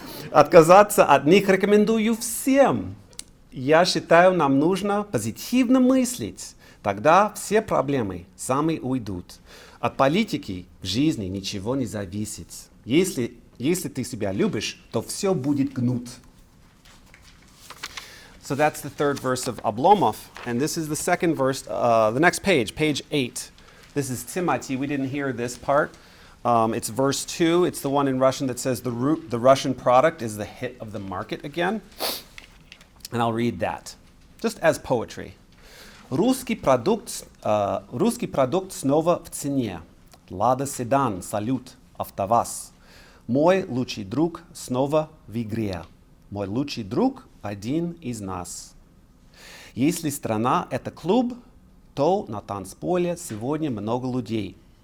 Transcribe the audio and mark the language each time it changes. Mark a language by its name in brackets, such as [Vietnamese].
[Russian] Отказаться от них рекомендую всем. Я считаю, нам нужно позитивно мыслить. Тогда все проблемы сами уйдут. От политики в жизни ничего не зависит. Если ты себя любишь, то все будет гнут. [English] So that's the third verse of Oblomov. And this is the second verse, the next page, page 8. This is Timati. We didn't hear this part. It's verse 2. It's the one in Russian that says the Russian product is the hit of the market again. And I'll read that, just as poetry. [Russian] Русский продукт снова в цене. Лада Седан, Салют, АвтоВАЗ. Мой лучший друг снова в игре. Мой лучший друг один из нас. Если страна — это клуб, то на танцполе сегодня много людей.